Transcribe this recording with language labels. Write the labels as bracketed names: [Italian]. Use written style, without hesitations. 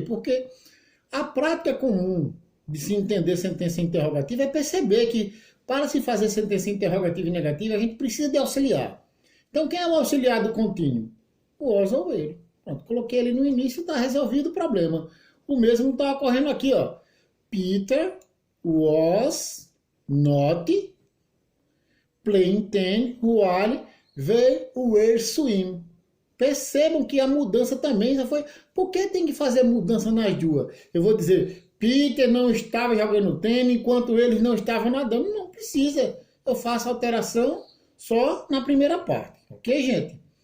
[Portuguese] Porque a prática comum de se entender sentença interrogativa é perceber que para se fazer sentença interrogativa e negativa, a gente precisa de auxiliar. Então, quem é o auxiliar do contínuo? O was ou ele. Pronto, coloquei ele no início e está resolvido o problema. O mesmo está ocorrendo aqui, ó. [English] Peter was not playing tennis while they were swimming. [Portuguese] Percebam que a mudança também já foi... Por que tem que fazer mudança nas duas? Eu vou dizer, Peter não estava jogando tênis enquanto eles não estavam nadando. Não precisa. Eu faço alteração só na primeira parte. Ok, gente?